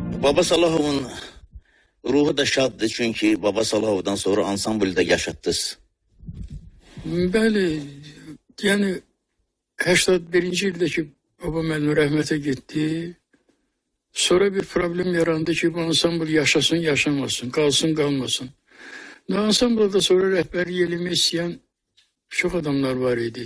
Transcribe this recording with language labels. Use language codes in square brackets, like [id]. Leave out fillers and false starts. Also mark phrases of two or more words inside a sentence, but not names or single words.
[tr] Baba Salahov'un ruhu da şaddır çünkü Baba Salahov'dan sonra ansambulda yaşattınız. [az] Bəli, yəni 81-ci ildəki babam müəllim rəhmətə getdi. Sonra bir problem yarandı ki, bu ansambl yaşasın, yaşamasın, qalsın, qalmasın. Ansamblda sonra rəhbərlik eləmək istəyən çox adamlar var idi.